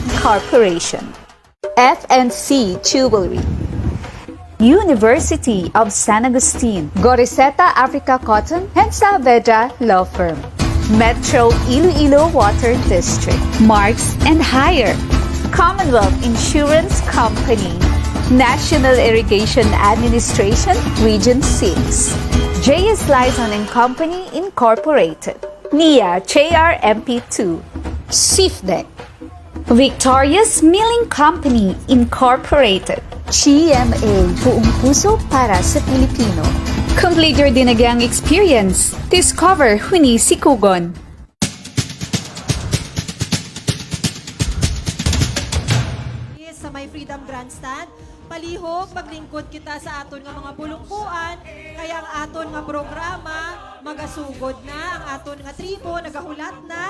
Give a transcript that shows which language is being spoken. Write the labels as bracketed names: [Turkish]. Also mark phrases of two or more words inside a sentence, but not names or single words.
[English] Corporation, FNC Jewelry, University of San Agustin, Goriseta Africa Cotton and Saavedra Law Firm, Metro Iloilo Water District, Marks and Hire, Commonwealth Insurance Company, National Irrigation Administration, Region 6, J.S. Lyson and Company Incorporated, NIA JRMP2, SIFDEC, Victorious Milling Company Incorporated, [Filipino] GMA, buong puso para sa Pilipino. [English] Complete your Dinagyang experience. Discover Huni Sikugon. [Hiligaynon] Sa may Freedom Grandstand, palihog maglingkod kita sa aton nga mga bulungkuan, kaya ang aton nga programa magasugod na, ang aton nga tribo nagahulat na,